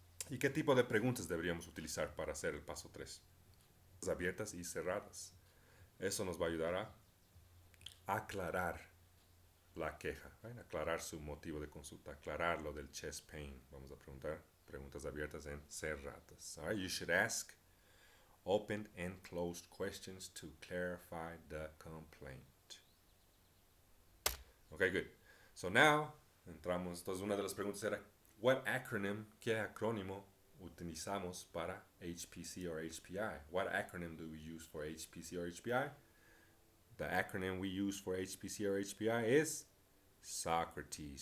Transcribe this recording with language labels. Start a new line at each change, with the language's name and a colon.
Spanish: ¿Y qué tipo de preguntas deberíamos utilizar para hacer el paso 3? Abiertas y cerradas. Eso nos va a ayudar a aclarar la queja,
English: ¿right?
Spanish: Aclarar su motivo de consulta, aclarar lo del
English: chest pain.
Spanish: Vamos a preguntar preguntas abiertas y cerradas.
English: All right? You should ask open and closed questions to clarify the complaint. Okay, good. So now,
Spanish: entramos, entonces una de las preguntas era,
English: what acronym,
Spanish: qué acrónimo utilizamos para HPC or HPI?
English: What acronym do we use for HPC or HPI? The acronym we use for HPC or HPI is Socrates.